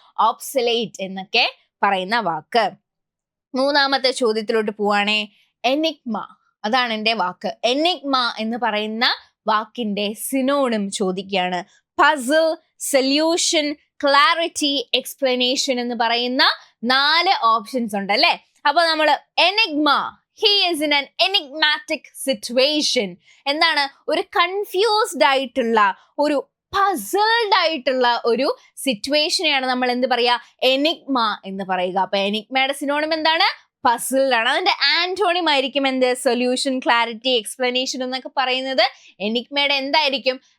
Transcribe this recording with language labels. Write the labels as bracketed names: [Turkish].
[Malayalam] ഒബ്സൊലേറ്റ് എന്നൊക്കെ പറയുന്ന വാക്ക്. മൂന്നാമത്തെ ചോദ്യത്തിലോട്ട് പോവാണേ. എനിഗ്മ, അതാണ് എൻ്റെ വാക്ക്. എനിഗ്മ എന്ന് പറയുന്ന വാക്കിന്റെ സിനോണിം ചോദിക്കുകയാണ്. പസിൽ, സൊല്യൂഷൻ, ക്ലാരിറ്റി, എക്സ്പ്ലനേഷൻ എന്ന് പറയുന്ന 4 ഓപ്ഷൻസ് ഉണ്ട് അല്ലെ. അപ്പൊ നമ്മൾ Enigma, [English] he is in an enigmatic situation. [Malayalam] എന്താണ്? ഒരു കൺഫ്യൂസ്ഡ് ആയിട്ടുള്ള, ഒരു പസിൽഡ് ആയിട്ടുള്ള ഒരു സിറ്റുവേഷനെയാണ് നമ്മൾ എന്ത് പറയാ? എനിഗ്മ എന്ന് പറയുക. അപ്പൊ എനിഗ്മയുടെ സിനോണിം എന്താണ്? പസിൽഡ് ആണ്. അതിന്റെ ആന്റോണിം ആയിരിക്കും എന്ത്? സൊല്യൂഷൻ, ക്ലാരിറ്റി, എക്സ്പ്ലനേഷൻ എന്നൊക്കെ പറയുന്നത് എനിഗ്മയുടെ എന്തായിരിക്കും?